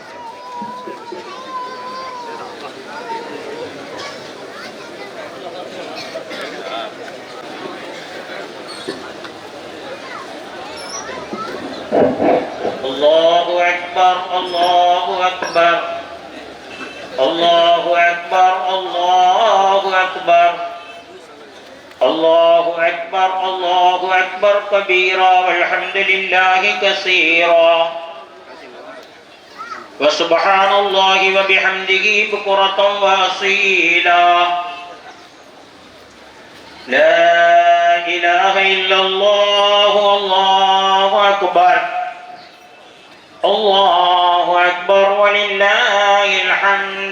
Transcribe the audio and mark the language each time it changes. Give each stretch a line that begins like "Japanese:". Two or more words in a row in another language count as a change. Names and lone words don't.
Arabic: الله أكبر الله أكبر الله أكبر الله أكبر الله أكبر الله أكبر كبيرا والحمد لله كثيرا وسبحان الله وبحمده بكرة وأصيلا لا إله إلا الله الله أكبر الله أكبر ولله الحمد.